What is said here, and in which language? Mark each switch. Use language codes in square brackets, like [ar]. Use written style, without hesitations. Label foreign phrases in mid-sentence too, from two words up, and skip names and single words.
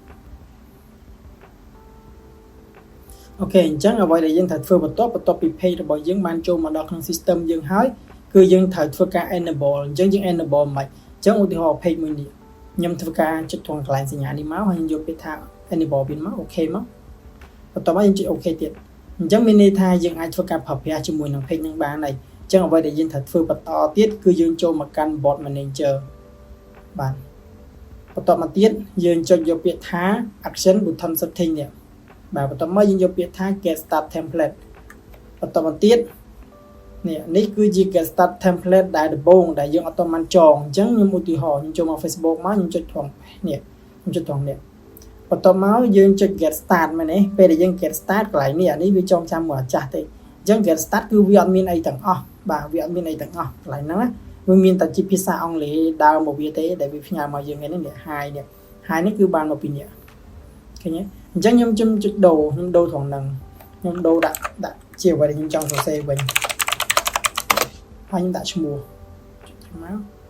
[km] អូខេអញ្ចឹងអ្វីដែលយើងត្រូវធ្វើបន្ទាប់ពី page របស់យើងបានចូលមកដល់ក្នុង system យើងហើយគឺយើងត្រូវធ្វើការ enable អញ្ចឹងយើង enable មិនអញ្ចឹងឧទាហរណ៍ page មួយនេះខ្ញុំធ្វើការចុចត្រង់កន្លែងសញ្ញានេះមកហើយយើងយកពាក្យថា enable វាមកអូខេមកបន្ទាប់មកយើងចុច អូខេទៀតអញ្ចឹងមានន័យថាយើងអាចធ្វើការប្រើប្រាស់ជាមួយនឹង page នឹងបានហើយអញ្ចឹងអ្វីដែលយើងត្រូវធ្វើបន្តទៀតគឺយើងចូលមកកាន់ [en] bot manager [km] បាទបន្ទាប់មកទៀតយើងចុចយកពាក្យថា [en] action button setting [km] នេះបាទបន្ទាប់មកយើងយកពាក្យថា [en] get start template [km] បន្ទាប់មកទៀតនេះគឺជា [en] get start template [km] ដែលដំបូងដែលយើងអត់ទាន់បានចងអញ្ចឹងខ្ញុំឧទាហរណ៍ខ្ញុំចូលមក Facebook មកខ្ញុំចុចត្រង់នេះខ្ញុំចុចត្រង់នេះបន្ទាប់មកយើងចុច [en] get start [km] មែនទេពេលដែលយើង [en] get start [km] កន្លែងនេះវាចងចាំមកអាចាស់ទេអញ្ចឹង [en] get start [km] គឺវាអត់មានអីទាំងអស់បាទវាអត់មានអីទាំងអស់កន្លែងហ្នឹងណាវាមានតែជាភាសាអង់គ្លេសដើមមកវាទេដែលវាផ្ញើមកយើងនេះ hi នេះគឺបានមកពីនេះឃើញទេអញ្ចឹងខ្ញុំចុចដូរខ្ញុំដូរត្រង់ហ្នឹងខ្ញុំដូរដាក់ជាអ្វីដែលខ្ញុំចង់សរសេរវិញហើយខ្ញុំដាក់ឈ្មោះចុចមកអូ